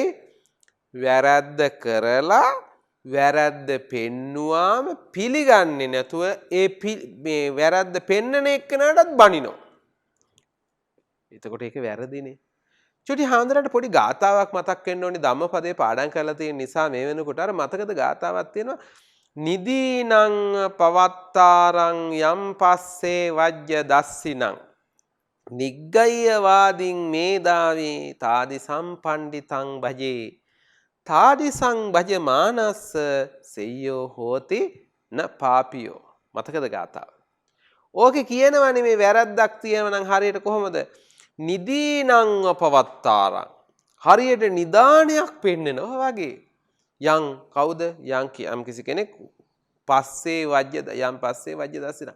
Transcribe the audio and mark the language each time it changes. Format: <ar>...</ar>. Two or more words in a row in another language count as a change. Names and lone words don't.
<si>වැරද්ද කරලා වැරද්ද පෙන්නුවාම පිළිගන්නේ නැතුව මේ වැරද්ද පෙන්නන එක්කනටත් බනිනවා. එතකොට ඒක වැරදිනේ. චුටි හාමුදුරන්ට පොඩි ගාතාවක් මතක් වෙන්න ඕනි ධම්මපදයේ පාඩම් කරලා තියෙන නිසා මේ වෙනකොට අර මතකද ගාතාවක් තියෙනවා</si> <pi>නිදීනං පවත්තාරං යම් පස්සේ වජ්‍ය දස්සිනං නිග්ගය වාදින් මේදාවේ තාදි සම්පණ්ඩිතං භජේ තාදිසං භජමානස්ස සෙය්‍යෝ හෝති න පාපියෝ.</pi> <si>මතකද ගාතාව? ඕකේ කියනවනේ මේ වැරද්දක් තියෙනවා නම් හරියට කොහොමද?</si> <pi>නිදීනං අපවත්තාරං.</pi> <si>හරියට නිදානයක් පෙන්නනවා වගේ. යම් කවුද? යම් කිසි කෙනෙක් පස්සේ</si> <pi>වජ්‍ය දස්සිනා.</pi>